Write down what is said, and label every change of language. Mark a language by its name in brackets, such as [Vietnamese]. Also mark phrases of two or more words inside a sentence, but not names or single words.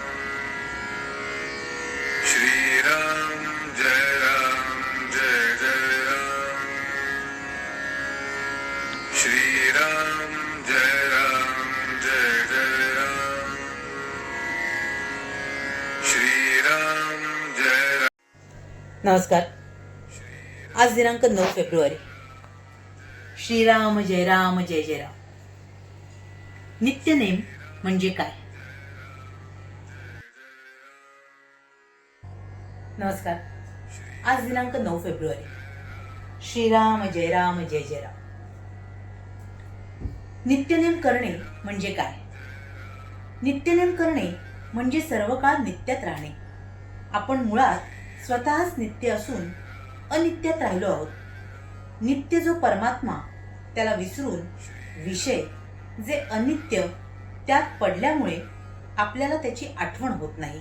[Marathi] श्रीराम जय राम जय जय राम। श्रीराम जय राम जय जय राम। श्रीराम जय राम। नमस्कार. आज दिनांक 9 फेब्रुवारी. श्रीराम जय राम जय जय राम. नित्यनेम म्हणजे काय? नमस्कार. आज दिनांक 9 फेब्रुवारी. श्रीराम जय राम जय जय राम. नित्यनेम करणे म्हणजे काय? नित्यनेम करणे म्हणजे सर्व काळ नित्यात राहणे. आपण मुळात स्वतःच नित्य असून अनित्यात राहिलो आहोत. नित्य जो परमात्मा त्याला विसरून विषय जे अनित्य त्यात पडल्यामुळे आपल्याला त्याची आठवण होत नाही.